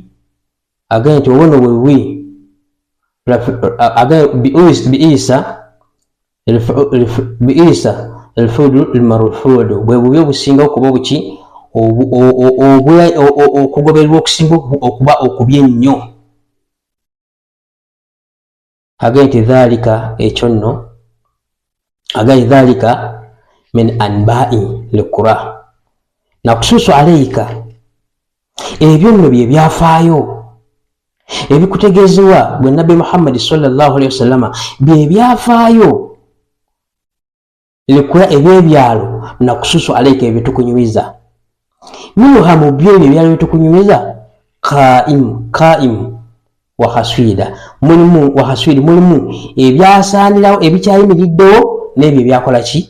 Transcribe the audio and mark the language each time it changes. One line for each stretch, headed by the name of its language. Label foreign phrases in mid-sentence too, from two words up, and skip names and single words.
Ganda: Agambye nti obunno bwe bubi.
Arabic: بئس الفعل المرفود,
Ganda: bwe bubi obusinga okuba buki? Okugobererwa okusinga okuba okubi ennyo. Agambye nti dhalika, ekyo nno, agambye
Arabic: ذلك من أنباء القرى نقصه عليك,
Ganda: ebyo nno bye byafaayo ebikutegeezebwa bwe Nabbi Muhammad
Arabic: صلى الله عليه وسلم,
Ganda: bye byafaayo lekula ebyebyalo
Arabic: نقصه عليك,
Ganda: ebitukunyumiza. Minuha mu byo ebyo ebyalo bitukunyumiza,
Arabic: قائم وحصيد,
Ganda: mulimu ebyasaanirawo ebikyayimiriddewo n'ebyo ebyakola ki?